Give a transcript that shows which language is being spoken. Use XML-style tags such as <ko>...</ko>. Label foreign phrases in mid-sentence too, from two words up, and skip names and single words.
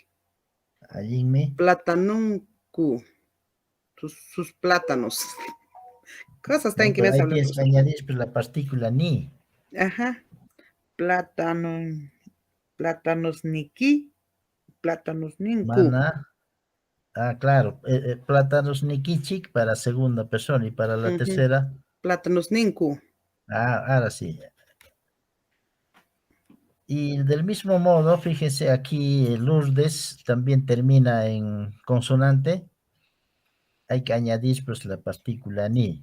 <es>Allí me. Platanunku. Sus plátanos. Cosas No, también que me pero hace ahí hablar, tienes que profesor. añadir pues, la partícula ni. Ajá. Plátano.</es> <qu>Plátanos niki. Plátanos ninku.</qu> <es>Mana. Ah, claro.</es> <qu>Plátanos nikichik</qu> <es>para segunda persona y para la Ujú. tercera.</es> <qu>Plátanos ninku.</qu> <es>Ah, ahora sí. Y del mismo modo, fíjense aquí, Lourdes también termina en consonante. Hay que añadir pues la partícula ni.</es>